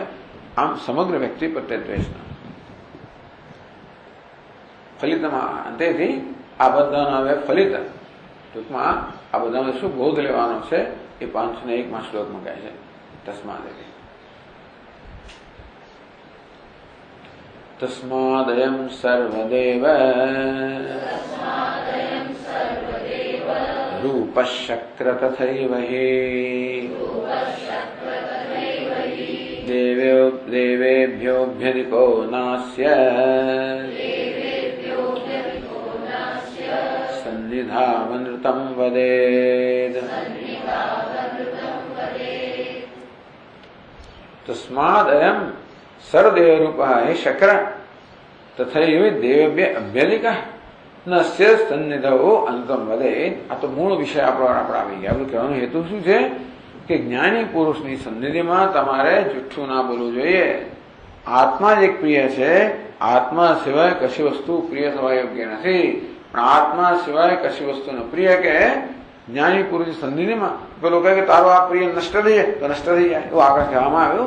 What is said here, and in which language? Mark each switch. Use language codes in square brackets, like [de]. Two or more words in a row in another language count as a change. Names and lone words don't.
[gu] આમ સમગ્ર વ્યક્તિ પ્રત્યે દ્વેષ ના. ફલિતમાં અંતેથી આ બધાનો હવે ફલિત. ટૂંકમાં આ બધાનો શું બોધ લેવાનો છે એ 501 શ્લોકમાં કહે છે. [sa] તસ્માદેવી तस्मादयं सर्वदेव रूपशक्र तथैव हि देवेभ्योऽभ्यधिको नास्य सन्निधामनृतं वदेत्। तस्मादयं सर्वदेव रूपः हि शक्र तथैव देवेभ्य अभ्यधिकः नस्य सन्निधो अंतम वदे। [gu] આ તો મૂળ વિષય આપણો આવી ગયા। આપણું કહેવાનો હેતુ શું છે કે જ્ઞાની પુરુષની સન્નિધિમાં તમારે જુઠ્ઠું ના બોલવું જોઈએ। આત્મા જ એક પ્રિય છે, આત્મા સિવાય કશી વસ્તુ પ્રિય થવા યોગ્ય નથી, પણ આત્મા સિવાય કશી વસ્તુ ન પ્રિય કે જ્ઞાની પુરુષની સન્નિધિમાં પેલો કહે કે તારો આ પ્રિય નષ્ટ થઈ જાય તો નષ્ટ થઈ જાય, એવું આગળ કહેવામાં આવ્યું।